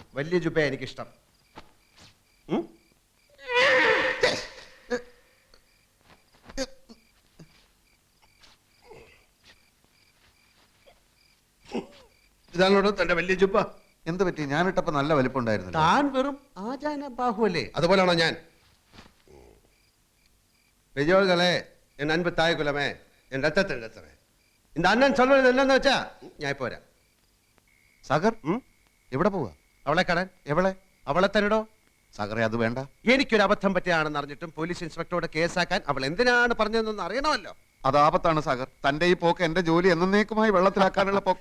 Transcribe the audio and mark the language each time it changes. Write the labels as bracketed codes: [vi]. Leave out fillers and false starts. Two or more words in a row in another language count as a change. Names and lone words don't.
[ml] വലിയ ജുബ്ബ എനിക്കിഷ്ടം. ഇതാണോടോ തന്റെ വലിയ ജുബ്ബ? എന്ത് പറ്റി? ഞാനിട്ടപ്പോ നല്ല വലിപ്പമുണ്ടായിരുന്നു. താൻ വെറും ആചാന ബാഹുവല്ലേ? അതുപോലാണോ ഞാൻ? [ta] பெரியோர்களே, என் அன்பு தாய் குலமே, என் ரத்தத்தின் ரத்தமே, இந்த அண்ணன் சொல்றது என்னன்னு [ml] വെച്ചാ ഞാൻ ഇപ്പോ വരാം. സാഗർ എവിടെ പോവാ? അവളെ കാണാൻ. എവളെ? അവളെ തന്നെടോ. സാഗറെ, അത് വേണ്ട. എനിക്കൊരു അബദ്ധം പറ്റിയാണെന്ന് അറിഞ്ഞിട്ടും പോലീസ് ഇൻസ്പെക്ടറോട് കേസാക്കാൻ അവൾ എന്തിനാണ് പറഞ്ഞതെന്നൊന്ന് അറിയണമല്ലോ. അത് ആപത്താണ് സാഗർ. തന്റെ ഈ പോക്ക് എന്റെ ജോലി എന്നേക്കുമായി വെള്ളത്തിലാക്കാനുള്ള പോക്ക.